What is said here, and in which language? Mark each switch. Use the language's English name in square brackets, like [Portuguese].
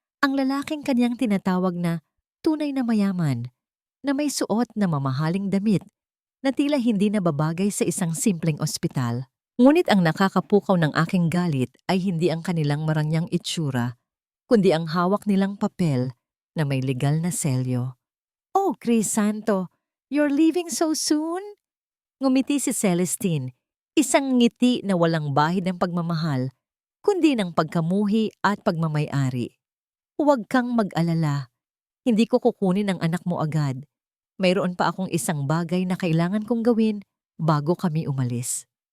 [Filipino] Ang lalaking kanyang tinatawag na tunay na mayaman, na may suot na mamahaling damit na tila hindi nababagay sa isang simpleng ospital. Ngunit ang nakakapukaw ng aking galit ay hindi ang kanilang marangyang itsura, kundi ang hawak nilang papel na may legal na selyo. [English] "Oh, Crisanto, you're leaving so soon?" [Filipino] Ngumiti si Celestine, isang ngiti na walang bahid ng pagmamahal, kundi ng pagkamuhi at pagmamay-ari. "Huwag kang mag-alala. Hindi ko kukunin ang anak mo agad. Mayroon pa akong isang bagay na kailangan kong gawin bago kami umalis."